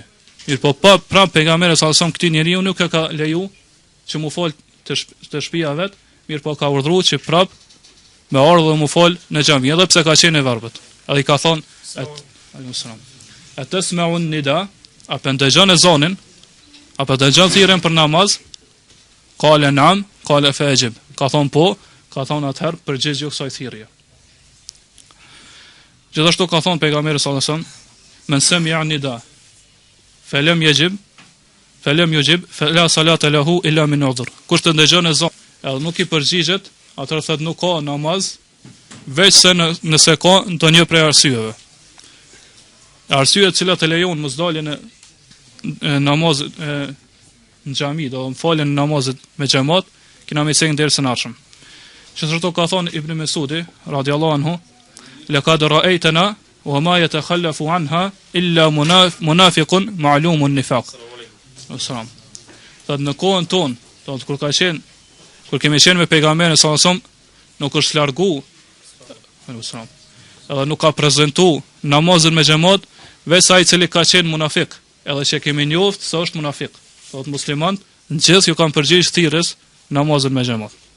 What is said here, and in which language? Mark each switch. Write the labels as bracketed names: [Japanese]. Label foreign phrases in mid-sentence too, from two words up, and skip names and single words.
[Albanian] Mirë, po pra pejgamberi [Arabic] صلى الله عليه وسلم [Albanian] këtij njeriu nuk e ka leju që mu fol të shtëpia vet, mirë, po ka urdhëruar që prap me ardhë dhe mu fol në xhami, edhe pse ka qenë e verbët. Edhe i ka thonë [Arabic] عليكم السلام. أتسمع النداء, [Albanian] apo ndëgjon ezanin, apo ndëgjon thirrjen për namaz? [Arabic] قال نعم قال فأجب. [Albanian] Ka thonë po, ka thonë atëherë përgjigj kësaj thirrje. Gjithashtu ka thonë pejgamberi [Arabic] صلى الله عليه وسلم من سمع النداء فلم يجب فلا صلاة له إلا من عذر. [Albanian] Kush të ndëgjon ezan, edhe nuk i përgjigjet, atëherë thotë nuk ka namaz, veç se nëse ka ndonjë prej arsyeve. Arsyet që të lejon mos daljen në namaz në xhami, do të falen namazet me xhamat, kena më thënë dersën e ardhshëm. Gjithashtu ka thonë Ibn Mesudi [Arabic] رضي الله عنه لقد رأيتنا وما يتخلف عنها إلا منافق معلوم النفاق. Sallam. [Albanian] Thotë në kohën tonë, kur kemi qenë me pejgamberin [Arabic] صلى الله عليه وسلم, [Albanian] nuk është largu, edhe nuk ka prezantu namazin me xhamat, veç ai i cili ka qenë munafik, edhe që kemi njoft se është munafik. Thotë muslimanët në gjithë ju kanë përgjigj thirrjes namazin me xhamat.